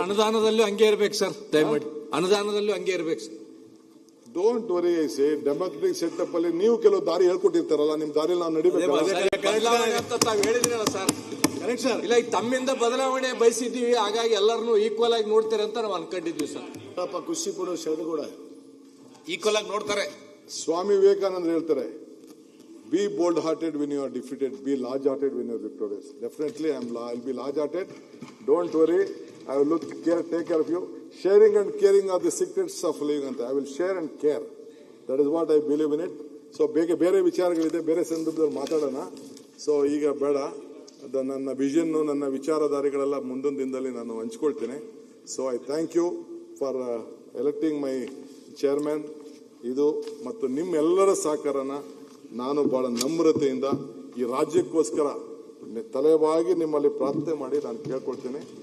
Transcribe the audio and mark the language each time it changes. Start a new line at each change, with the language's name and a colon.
Kannada: ಅನುದಾನದಲ್ಲೂ ಹಂಗೆ ಇರ್ಬೇಕು ಸರ್, ದಯಮಾಡಿ ಅನುದಾನದಲ್ಲೂ ಹಂಗೆ ಇರ್ಬೇಕು sir.
English: Don't worry. I say democratic setup
Kannada: ಅಲ್ಲಿ ನೀವು ಕೆಲವು ದಾರಿ ಹೇಳ್ಕೊಟ್ಟಿರ್ತಾರಲ್ಲ, ನಿಮ್ ದಾರಿಯಲ್ಲಿ ನಾವು ನಡಿಬೇಕು. ತಾವು ಹೇಳಿದ್ರಲ್ಲ ಸರ್, ಕರೆಕ್ಟ್ ಸರ್. ಇಲ್ಲ, ಈಗ ತಮ್ಮಿಂದ ಬದಲಾವಣೆ ಬಯಸಿದ್ದೀವಿ, ಹಾಗಾಗಿ ಎಲ್ಲರನ್ನೂ ಈಕ್ವಲ್ ಆಗಿ ನೋಡ್ತಾರೆ ಅಂತ ನಾವು ಅನ್ಕೊಂಡಿದ್ವಿ ಸರ್. ಖುಷಿ ಕೊಡು, ಶರದು ಕೂಡ ಈಕ್ವಲ್ ಆಗಿ ನೋಡ್ತಾರೆ. ಸ್ವಾಮಿ ವಿವೇಕಾನಂದ ಹೇಳ್ತಾರೆ,
English: Be bold hearted when you are defeated, be large hearted when you are victorious. Definitely I'll be large hearted. Don't worry, I will take care of you. Sharing and caring are the secrets of living ಅಂತ. I will share and care. That is what I believe in it.
Kannada: So ಬೇರೆ ವಿಚಾರಗಳಿದೆ, ಬೇರೆ ಸಂದರ್ಭದಲ್ಲಿ ಮಾತಾಡೋಣ. So ಈಗ ಬೇಡ. ನನ್ನ vision, ನನ್ನ ವಿಚಾರಧಾರೆಗಳೆಲ್ಲ ಮುಂದಿನ ದಿನದಲ್ಲಿ ನಾನು ಹಂಚ್ಕೊಳ್ತೇನೆ.
English: So I thank you for electing my chairman.
Kannada: ಇದು ಮತ್ತು ನಿಮ್ಮೆಲ್ಲರ ಸಹಕಾರನ ನಾನು ಬಹಳ ನಮ್ರತೆಯಿಂದ ಈ ರಾಜ್ಯಕ್ಕೋಸ್ಕರ ತಲೆಬಾಗಿ ನಿಮ್ಮಲ್ಲಿ ಪ್ರಾರ್ಥನೆ ಮಾಡಿ ನಾನು ಕೇಳ್ಕೊಳ್ತೇನೆ.